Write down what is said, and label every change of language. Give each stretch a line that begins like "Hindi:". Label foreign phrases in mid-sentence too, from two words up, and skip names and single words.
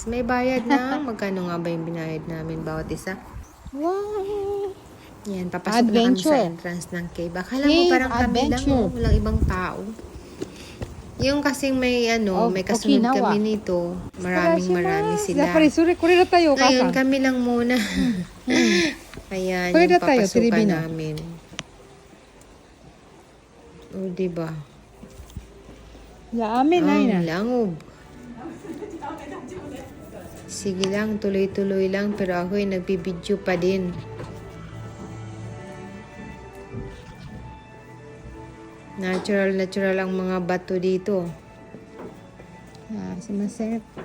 Filipino: May bayad na. Magkano nga ba yung binayad namin bawat isa? Wow! Yan, papasok na kami Adventure. sa entrance ng cave. Akala mo Cave parang kami lang, adventure. oh. Walang ibang tao. Yung kasing may may kasunod Okinawa. kami nito. Marami sila.
Japanese: やっぱりそれこれだったよ、お母さ
Filipino: Ngayon,
Japanese: ん。
Filipino: kami lang muna. Ayan, Pwede yung tayo, papasukan Filipino. namin. O, diba?
Japanese: いや、雨ないな。
Filipino: Ang langob. Sige lang, tuloy-tuloy lang. Pero ako nagbibideo pa din. Natural ang mga bato dito. Ah, sumasip.